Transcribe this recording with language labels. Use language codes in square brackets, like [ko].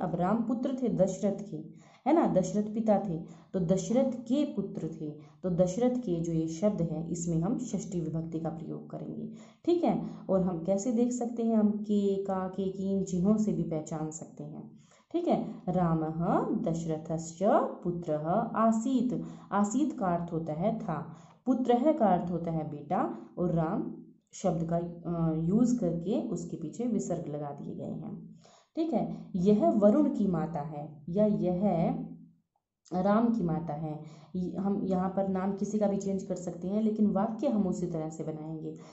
[hi] अब राम पुत्र थे दशरथ के, है ना, दशरथ पिता थे, तो दशरथ के पुत्र थे, तो दशरथ के जो ये शब्द है इसमें हम षष्ठी विभक्ति का प्रयोग करेंगे, ठीक है। और हम कैसे देख सकते हैं? हम के, का, के, की इन चिन्हों से भी पहचान सकते हैं, ठीक है। [sa] रामः दशरथस्य पुत्रः आसीत्। [hi] आसीत् का अर्थ होता है था, पुत्रः का अर्थ होता है बेटा, और राम शब्द का यूज करके उसके पीछे विसर्ग लगा दिए गए हैं, ठीक है। यह वरुण की माता है या यह राम की माता है। हम यहाँ पर नाम किसी का भी चेंज कर सकते हैं, लेकिन वाक्य हम उसी तरह से बनाएंगे।